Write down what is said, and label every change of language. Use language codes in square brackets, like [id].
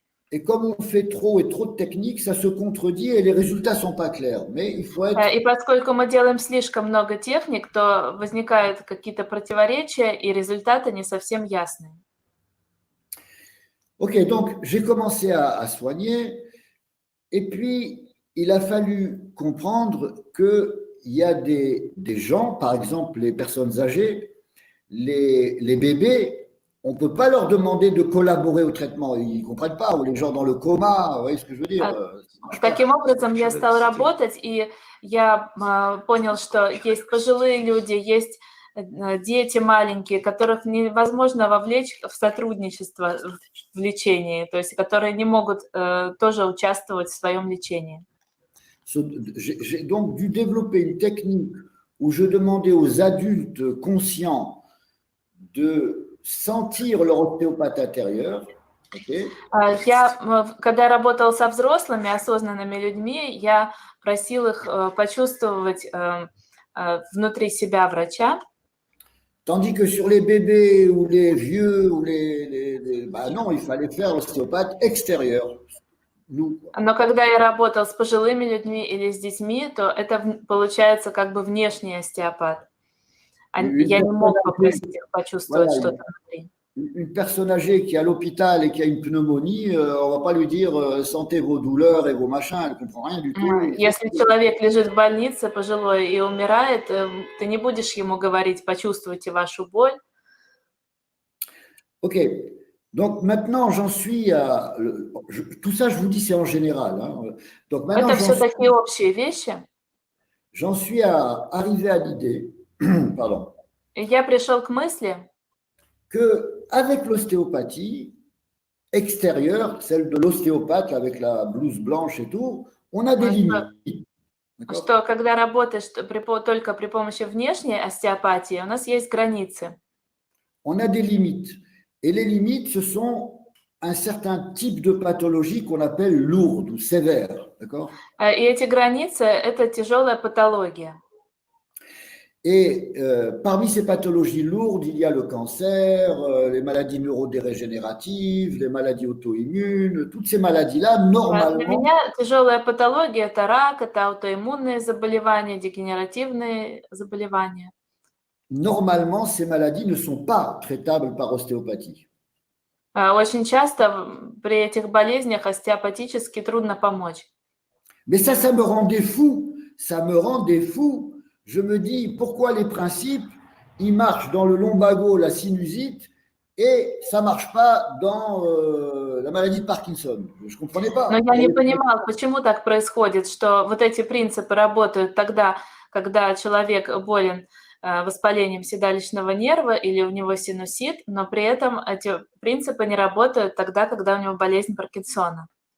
[fr] et comme on fait trop et trop de techniques, ça se contredit et les résultats sont pas clairs. Mais il faut être [ru] И поскольку мы делаем слишком много техник, то возникают какие-то противоречия, и результаты не совсем ясные. [fr] Ok, donc j'ai commencé à soigner, et puis il a fallu comprendre qu'il y a des gens, par exemple les personnes âgées, les bébés, on ne peut pas leur demander de collaborer au traitement, ils ne comprennent pas, ou les gens dans le coma, vous voyez ce que je veux dire? Ça marche pas. [ru] Таким образом, я стал работать, и я понял, что есть пожилые люди, есть дети маленькие, которых невозможно вовлечь в сотрудничество в лечении, то есть которые не могут тоже участвовать в своем лечении. [fr] J'ai donc dû développer une technique où je demandais aux adultes conscients de sentir leur ostéopathe intérieur. Okay? [ru] Когда я работала со взрослыми, осознанными людьми, я просил их почувствовать внутри себя врача. [fr] Tandis que sur les bébés ou les vieux, ou non, il fallait faire l'ostéopathe extérieur. Nous. [ru] Но когда я работал с пожилыми людьми или с детьми, то это получается как бы внешний остеопат. Я не мог попросить их почувствовать что-то внутри. [fr] Une personne âgée qui est à l'hôpital et qui a une pneumonie, on ne va pas lui dire sentez vos douleurs et vos machins, elle ne comprend rien du tout. [ru] Если человек лежит в больнице пожилой и умирает, ты не будешь ему говорить почувствуйте вашу боль. [fr] Ok, donc maintenant j'en suis à. Tout ça, je vous dis, c'est en général. Hein. Donc maintenant, [ru] Это все такие общие вещи. [fr] J'en suis à arriver à l'idée, pardon. [ru] Я пришел к мысли, [fr] qu'avec l'ostéopathie extérieure, celle de l'ostéopathe avec la blouse blanche et tout, on a des limites. [ru] Что когда работаешь только при помощи внешней остеопатии, у нас есть границы. [fr] On a des limites. Et les limites, ce sont un certain type de pathologie qu'on appelle lourde ou sévère. D'accord? [ru] И эти границы – это тяжелая патология. [fr] Et parmi ces pathologies lourdes, il y a le cancer, les maladies neurodégénératives, les maladies auto-immunes, toutes ces maladies-là, normalement… [ru] Для меня тяжелая патология – это рак, это аутоиммунные заболевания, дегенеративные заболевания. [fr] Normalement, ces maladies ne sont pas traitables par ostéopathie. [ru] Очень часто при этих болезнях остеопатически трудно помочь. [fr] Mais ça me rendait fou ça me rendait fou. Je me dis, pourquoi les principes, ils marchent dans le lumbago, la sinusite, et ça ne marche pas dans la maladie de Parkinson. Je ne comprenais pas. [ru] Но я не понимал, почему так происходит, что вот эти принципы работают тогда, когда человек болен воспалением седалищного нерва или у него синусит, но при этом эти принципы не работают тогда, когда у него болезнь Паркинсона.